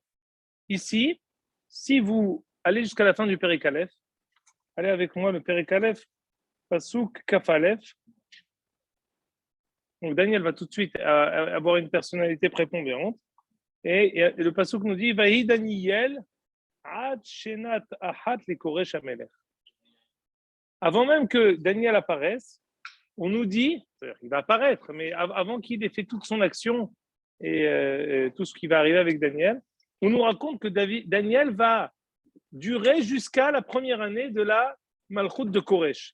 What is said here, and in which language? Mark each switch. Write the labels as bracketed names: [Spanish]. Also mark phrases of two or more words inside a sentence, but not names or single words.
[French] Ici, si vous allez jusqu'à la fin du [Hebrew] פרק אלף, [French] allez avec moi le [Hebrew] פרק אלף, פסוק כף אלף. [French] Donc Daniel va tout de suite avoir une personnalité prépondérante. Et le Pasuk nous dit [Hebrew] ויהי דניאל עד שנת אחת לכורש המלך. [French] Avant même que Daniel apparaisse, on nous dit, il va apparaître, mais avant qu'il ait fait toute son action et tout ce qui va arriver avec Daniel, on nous raconte que Daniel va durer jusqu'à la première année de la Malchut de Koresh.